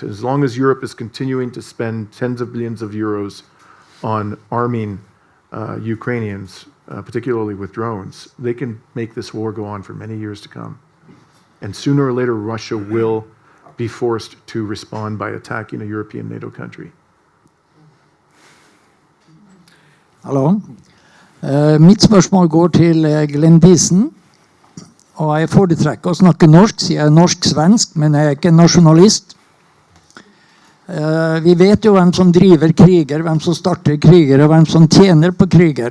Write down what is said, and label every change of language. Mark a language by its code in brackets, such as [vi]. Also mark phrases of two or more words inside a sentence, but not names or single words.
[en] As long as Europe is continuing to spend tens of billions of euros on arming Ukrainians, particularly with drones, they can make this war go on for many years to come. And sooner or later, Russia will be forced to respond by attacking a European NATO country. [no] Hallo. Mitt spørsmål går til Glenn Diesen. Og jeg foretrekker å snakke norsk, siden jeg er norsk-svensk, men jeg er ikke nasjonalist. Vi vet jo hvem som driver kriger, hvem som starter kriger, og hvem som tjener på kriger.